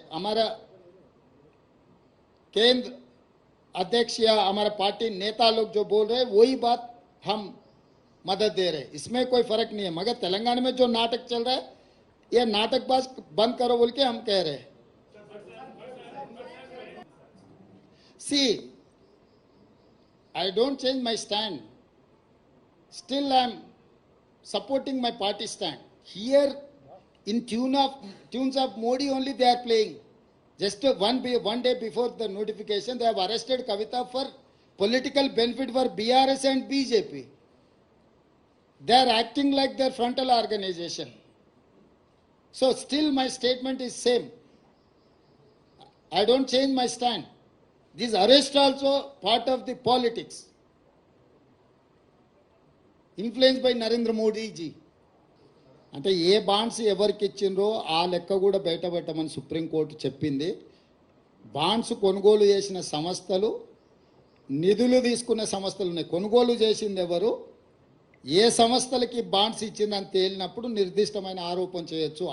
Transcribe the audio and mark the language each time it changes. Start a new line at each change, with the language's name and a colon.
Hindi: हमारा केंद्र अध्यक्ष या हमारा पार्टी नेता लोग जो बोल रहे हैं वही बात हम मदद दे रहे हैं. इसमें कोई फर्क नहीं है. मगर तेलंगाना में जो नाटक चल रहा है ये नाटकबाज बंद करो बोल के हम कह रहे हैं.
English: See, I don't change my stand. Still I am supporting my party stand. Here in tunes of Modi only they are playing. Just one day before the notification they have arrested Kavita for political benefit for BRS and BJP. They are acting like their frontal organization. So still my statement is same. I don't change my stand. This arrest also part of the politics. Influence by Narendra Modiji.
Telugu: అంటే ఏ bonds ఎవరికి ఇచ్చిండ్రో ఆ లెక్క కూడా బయటపెట్టమని supreme court చెప్పింది. Bonds కొనుగోలు చేసిన సంస్థలు, నిధులు తీసుకున్న సంస్థలు ఉన్నాయి. కొనుగోలు చేసింది ఎవరు, ఏ సంస్థలకి బాండ్స్ ఇచ్చిందని తేలినప్పుడు నిర్దిష్టమైన ఆరోపణ చేయొచ్చు.